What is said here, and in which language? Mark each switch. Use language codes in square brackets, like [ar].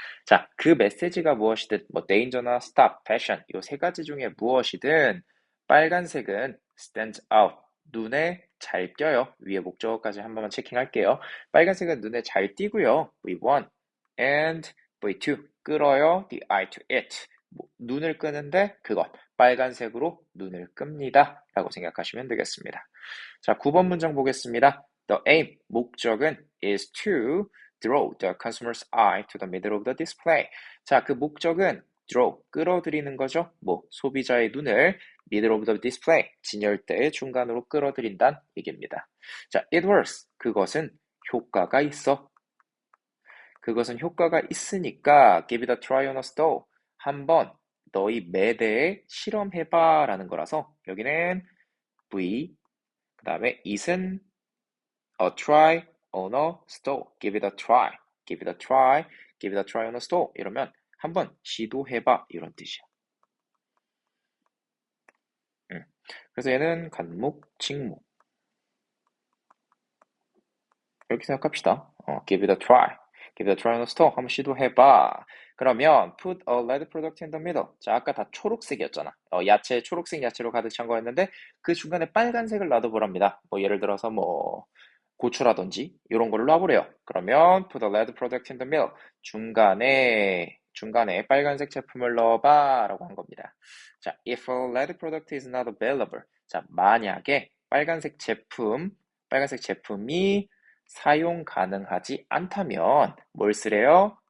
[ko] 자, 그 메시지가 무엇이든 뭐 danger나 stop, passion 이 세 가지 중에 무엇이든 빨간색은 [en] stands out, [ko] 눈에 잘 띄어요. 위에 목적어까지 한 번만 체킹할게요. 빨간색은 눈에 잘 띄고요. [en] V1 and V2 [ko] 끌어요. [en] The eye to it. [ko] 눈을 끄는데 그것 빨간색으로 눈을 끕니다. 라고 생각하시면 되겠습니다. 자, 9번 문장 보겠습니다. [en] The aim, [ko] 목적은 [en] is to draw the consumer's eye to the middle of the display. [ko] 자, 그 목적은 draw, 끌어들이는 거죠. 뭐, 소비자의 눈을 [en] middle of the display, [ko] 진열대의 중간으로 끌어들인다는 얘기입니다. 자, [en] it works, [ko] 그것은 효과가 있어. 그것은 효과가 있으니까 [en] give it a try on a stove. [ko] 한번 너희 매대에 실험해봐 라는 거라서 여기는 V, 그 다음에 it은 a try on a stove. [en] Give it a try. Give it a try. Give it a try on a stove. [ko] 이러면 한번 시도해봐. 이런 뜻이야. 그래서 얘는 간목, 직목. 이렇게 생각합시다. [en] give it a try. Give it a try on a stove. [ko] 한번 시도해봐. [en] 그러면 put a red product in the middle. [ko] 자, 아까 다 초록색이었잖아. 야채, 초록색 야채로 가득 찬 거였는데 그 중간에 빨간색을 놔둬보랍니다. 뭐 예를 들어서 뭐 고추라든지 이런 걸로 놔보래요. 그러면 [en] put a red product in the middle. [ko] 중간에 빨간색 제품을 넣어봐 라고 한 겁니다. [en] 자, if a red product is not available. [ko] 자, 만약에 빨간색 제품이 사용 가능하지 않다면 뭘 쓰래요?